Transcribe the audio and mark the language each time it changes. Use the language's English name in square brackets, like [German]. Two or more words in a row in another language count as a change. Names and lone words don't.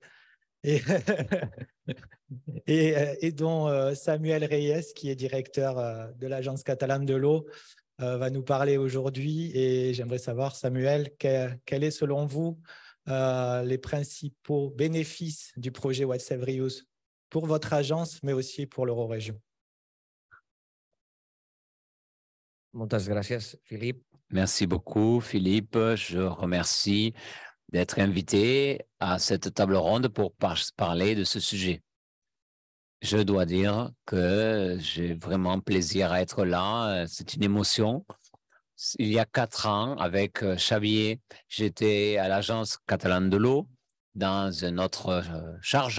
[French] Et, et dont Samuel Reyes, qui est directeur de l'Agence catalane de l'eau, va nous parler aujourd'hui. Et j'aimerais savoir, Samuel, quel est selon vous les principaux bénéfices du projet What's Every Use pour votre agence, mais aussi pour l'Eurorégion? [Catalan] Moltes gràcies, Philippe. [French] Merci beaucoup, Philippe. Je remercie d'être invité à cette table ronde pour parler de ce sujet. Je dois dire que j'ai vraiment plaisir à être là. C'est une émotion. Il y a 4 ans, avec Xavier, j'étais à l'Agence catalane de l'eau dans une autre charge.